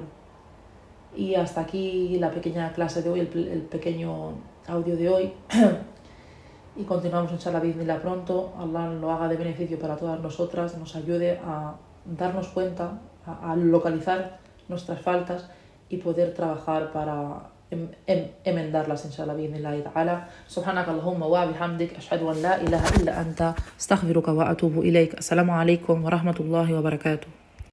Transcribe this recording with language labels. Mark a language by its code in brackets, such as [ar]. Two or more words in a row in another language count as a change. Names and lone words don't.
[es] Y hasta aquí la pequeña clase de hoy, el pequeño audio de hoy. Y continuamos, inshallah, pronto. Allah lo haga de beneficio para todas nosotras, nos ayude a darnos cuenta, a localizar nuestras faltas y poder trabajar para enmendarlas, [ar] إن شاء الله، بإذن الله تعالى. سبحانك اللهم وبحمدك، أشهد أن لا إله إلا أنت، أستغفرك وأتوب إليك. السلام عليكم ورحمة الله وبركاته.